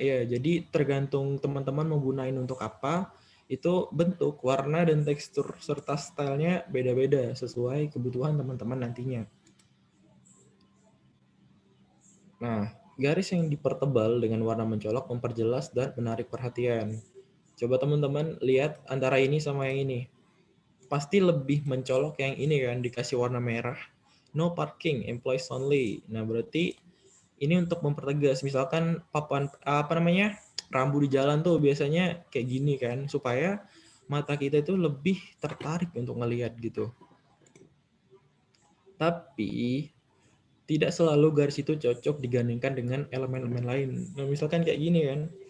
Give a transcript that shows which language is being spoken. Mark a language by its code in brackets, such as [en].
[id] Iya, jadi tergantung teman-teman mau gunain untuk apa, itu bentuk, warna, dan tekstur serta stylenya beda-beda sesuai kebutuhan teman-teman nantinya. Nah, garis yang dipertebal dengan warna mencolok memperjelas dan menarik perhatian. Coba teman-teman lihat antara ini sama yang ini. Pasti lebih mencolok yang ini kan, dikasih warna merah. [en] No parking, employees only. [id] Nah, berarti ini untuk mempertegas. Misalkan papan rambu di jalan tuh biasanya kayak gini kan, supaya mata kita itu lebih tertarik untuk ngelihat gitu. Tapi tidak selalu garis itu cocok digandingkan dengan elemen-elemen lain. Nah, misalkan kayak gini kan,